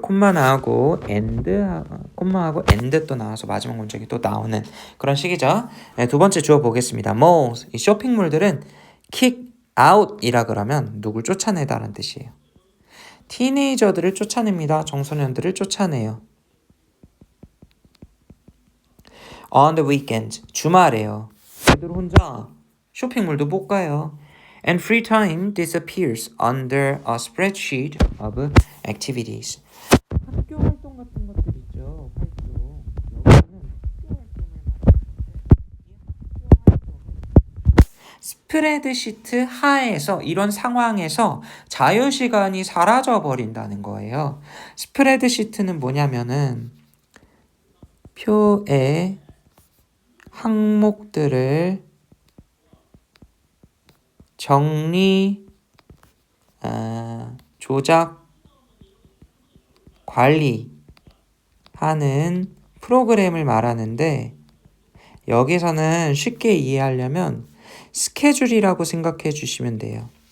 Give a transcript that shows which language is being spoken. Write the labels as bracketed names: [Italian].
[Korean] 콤마 나오고 콤마하고 and 또 나와서 마지막 문장이 또 나오는 그런 식이죠. 네, 두 번째 주어 보겠습니다. malls, 이 쇼핑몰들은 [English] kick out [Korean] 이라 그러면 누굴 쫓아내다라는 뜻이에요. 티네이저들을 쫓아냅니다. 청소년들을 쫓아내요. [English] On the weekend, [Korean] 주말에요. 애들 혼자 쇼핑몰도 못 가요. [English] And free time disappears under a spreadsheet of activities. [Korean] 학교 활동 같은 것들 있죠. 활동. 여기서는 학교 활동을 스프레드시트 하에서 이런 상황에서 자유시간이 사라져 버린다는 거예요. 스프레드시트는 뭐냐면은 표에 항목들을 정리, 조작, 관리하는 프로그램을 말하는데 여기서는 쉽게 이해하려면 스케줄이라고 생각해 주시면 돼요.